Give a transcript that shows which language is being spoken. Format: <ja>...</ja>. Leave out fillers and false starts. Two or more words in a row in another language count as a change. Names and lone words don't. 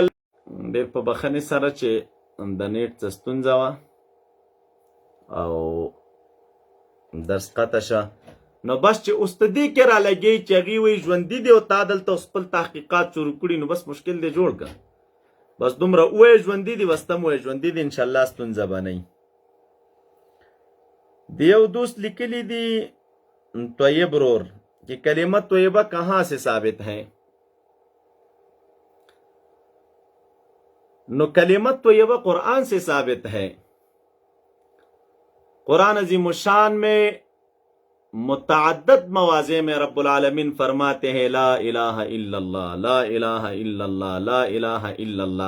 <ps>ډېر په بخښنې سره چې د نیټ څه ستونزه وه او درس قطع شه، نو بس چې اوس ته دې کې را لګي چې هغې وایي ژوندي دي او تا دلته اوس خپل تحقیقات شروع کړي، نو بس مشکل دې جوړ کړه. بس دومره ووایه ژوندي دي، بس ته م وایه ژوندي دي، انشاءالله ستونزه به نه وي. د یو دوست لیکلی دی طیب رور</ps> <ur>کہ کلمہ طیبہ کہاں سے ثابت ہے؟ نو کلمہ طیبہ قرآن سے ثابت ہے. قرآن عظیم الشان میں متعدد مواضع میں رب العالمین فرماتے ہیں</ur> <ar>لا الہ الا اللہ، لا الہ الا اللہ، لا الہ الا اللہ.</ar>